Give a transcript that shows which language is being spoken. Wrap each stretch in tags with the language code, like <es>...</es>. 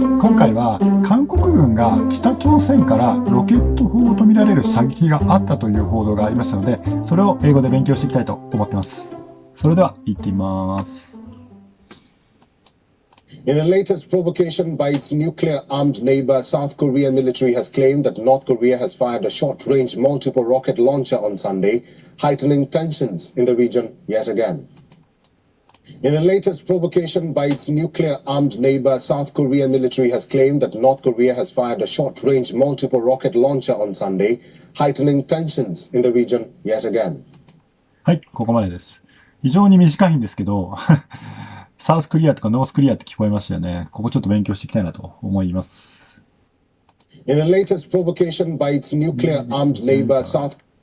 <ja>今回は韓国軍が北朝鮮からロケット砲とみられる射撃があったという報道がありましたので、それを英語で勉強していきたいと思っています。それでは行ってみます。</ja> <en>In the latest provocation by its nuclear-armed neighbor, South Korean military has claimed that North Korea has fired a short-range multiple rocket launcher on Sunday, heightening tensions in the region yet again. In the latest provocation by its nuclear-armed neighbor, South Korean military has claimed that North Korea has fired a short-range multiple rocket launcher on Sunday, heightening tensions in the region yet again.</en> <ja>はい、ここまでです。非常に短いんですけど、サウスクリアとかノースクリアって聞こえましたよね。ここちょっと勉強していきたいなと思います。</ja> <en>In the latest provocation by its nuclear-armed neighbor, South</en>